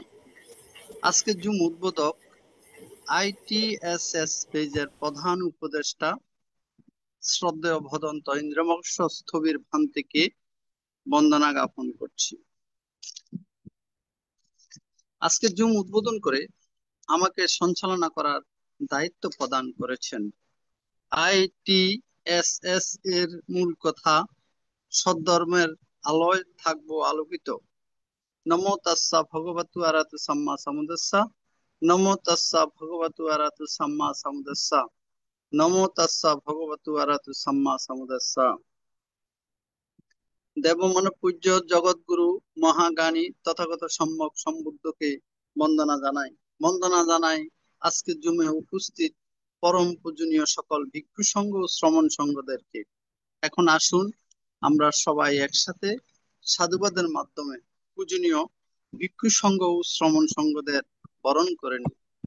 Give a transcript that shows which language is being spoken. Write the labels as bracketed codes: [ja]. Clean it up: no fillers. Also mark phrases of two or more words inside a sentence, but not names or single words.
[bn] আজকে জুম উদ্বোধক আইটিএসএস পেজের প্রধান উপদেষ্টা শ্রদ্ধেয় ভদন্ত ইন্দ্রমোক্ষ স্থবির ভান্তিকে বন্দনা জ্ঞাপন করছি। আজকে জুম উদ্বোধন করে আমাকে সঞ্চালনা করার দায়িত্ব প্রদান করেছেন। আইটিএসএস এর মূল কথা, সদ্ধর্মের আলোয় থাকবো আলোকিত। [pi] নমো তাস্সা ভগবতু আরাতু সাম্মা সাম্বুদ্দাস্সা। নমো তাস্সা ভগবতু আরাতু সাম্মা সাম্বুদ্দাস্সা। নমো তাস্সা ভগবতু আরাতু সাম্মা সাম্বুদ্দাস্সা। [bn] দেবমন পূজ্য জগৎগুরু মহাজ্ঞানী তথাগত সম্যক সম্বুদ্ধকে বন্দনা জানাই। বন্দনা জানাই আজকে জুমে উপস্থিত পরম পূজনীয় সকল ভিক্ষু সংঘ ও শ্রমণ সংঘদেরকে। এখন আসুন আমরা সবাই একসাথে সাধুবাদের মাধ্যমে পূজনীয় ভিক্ষু সংঘ ও শ্রমণ সংঘদের বরণ করে নিই।